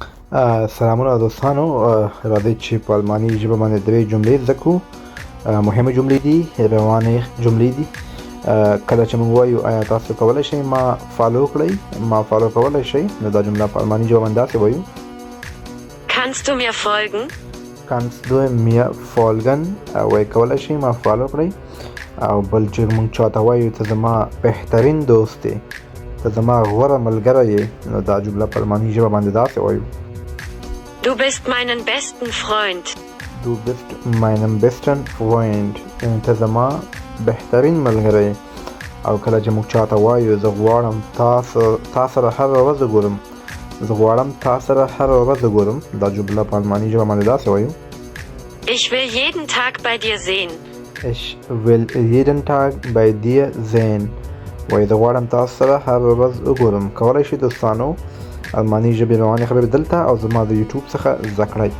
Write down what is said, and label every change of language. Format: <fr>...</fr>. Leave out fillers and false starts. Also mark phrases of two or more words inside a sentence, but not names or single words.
<ps>سلامونه دوستانو. راځئ چې په الماني ژبه باندې درې جملې زده کړو. مهمه جملې دي، روانې جملې دي. کله چې موږ وایو آیا تاسو کولی شئ ما فالو کړئ، ما فالو کولی شئ، نو دا جمله په الماني ژبه باندې داسې وایو:</ps> <de>Kannst du mir folgen? Kannst du mir folgen؟</de> <ps>وایي کولی شئ ما فالو کړئ. او بل چې موږ چاته وایو ته زما بهترین دوست دی، ته زما غوره ملګری یې، نو دا جمله په الماني ژبه باندې داسې وایو:</ps> <de>Du bist meinen besten Freund. Du bist meinen besten Freund.</de> <ps>ته زما بهترین ملګری. او کله چې موږ چاته وایو زه غواړم تا سره هره ورځ وګورم، زه غواړم تا سره هره ورځ وګورم، دا جمله په الماني ژبه باندې داسې وایو:</ps> <de>Ich will jeden Tag bei dir sehen. Ich will jeden Tag bei dir sehen.</de> <ps>وایي زه غواړم تاسو سره هره ورځ وګورم. کولی شئ دوستانو الماني ژبې روانې خبرې دلته او زما د یوټیوب څخه زده کړئ.</ps>